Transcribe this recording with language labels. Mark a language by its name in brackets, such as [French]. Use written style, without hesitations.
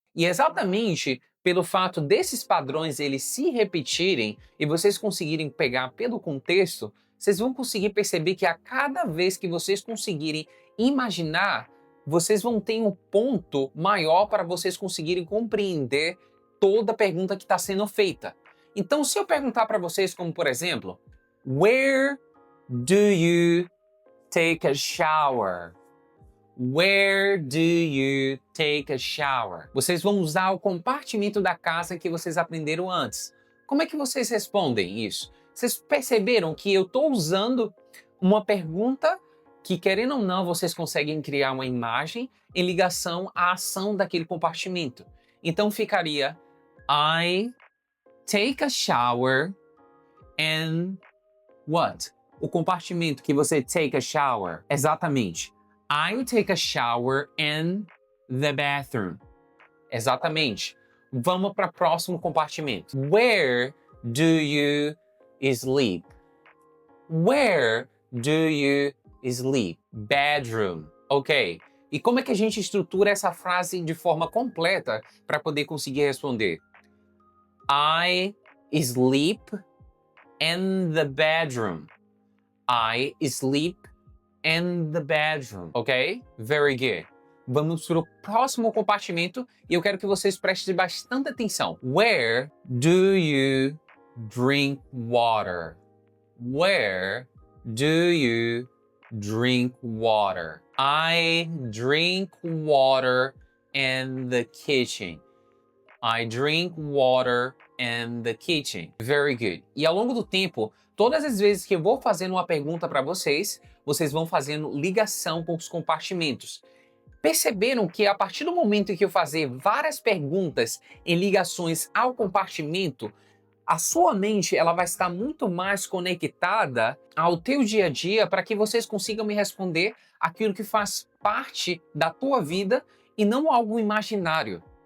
[Portuguese] E exatamente pelo fato desses padrões eles se repetirem e vocês conseguirem pegar pelo contexto, vocês vão conseguir perceber que a cada vez que vocês conseguirem imaginar, vocês vão ter um ponto maior para vocês conseguirem compreender toda a pergunta que está sendo feita. Então, se eu perguntar para vocês, como por exemplo, [English] Where do you take a shower? Where do you take a shower? [Portuguese] Vocês vão usar o compartimento da casa que vocês aprenderam antes. Como é que vocês respondem isso? Vocês perceberam que eu estou usando uma pergunta que, querendo ou não, vocês conseguem criar uma imagem em ligação à ação daquele compartimento. Então ficaria [English] I take a shower and what? [Portuguese] O compartimento que você [English] take a shower. [Portuguese] Exatamente. [English] I take a shower in the bathroom. [Portuguese] Exatamente. Vamos para o próximo compartimento. [English] Where do you sleep? Where do you sleep? Bedroom. Ok. [Portuguese] E como é que a gente estrutura essa frase de forma completa para poder conseguir responder? [English] I sleep in the bedroom. I sleep in the bedroom. Ok? Very good. [Portuguese] Vamos para o próximo compartimento e eu quero que vocês prestem bastante atenção. [English] Where do you drink water? Where do you drink water? I drink water in the kitchen. I drink water in the kitchen. Very good. [Portuguese] E ao longo do tempo, todas as vezes que eu vou fazendo uma pergunta para vocês, vocês vão fazendo ligação com os compartimentos. Perceberam que a partir do momento que eu fazer várias perguntas em ligações ao compartimento, a sua mente ela vai estar muito mais conectada ao teu dia a dia para que vocês consigam me responder aquilo que faz parte da tua vida e não algo imaginário.